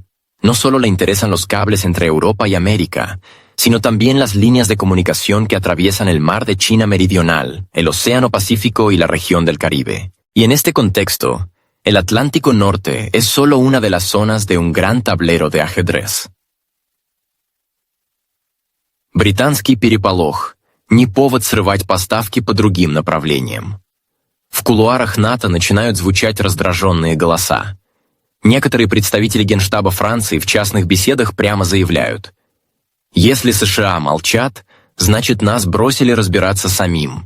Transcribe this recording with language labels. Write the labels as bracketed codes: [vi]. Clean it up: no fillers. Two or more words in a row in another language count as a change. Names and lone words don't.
[es] No solo le interesan los cables entre Europa y América, sino también las líneas de comunicación que atraviesan el mar de China Meridional, el Océano Pacífico y la región del Caribe. Y en este contexto, el Atlántico Norte es solo una de las zonas de un gran tablero de ajedrez. [ru] Британский переполох. Не повод срывать поставки по другим направлениям. В кулуарах НАТО начинают звучать раздраженные голоса. Некоторые представители Генштаба Франции в частных беседах прямо заявляют: «Если США молчат, значит нас бросили разбираться самим».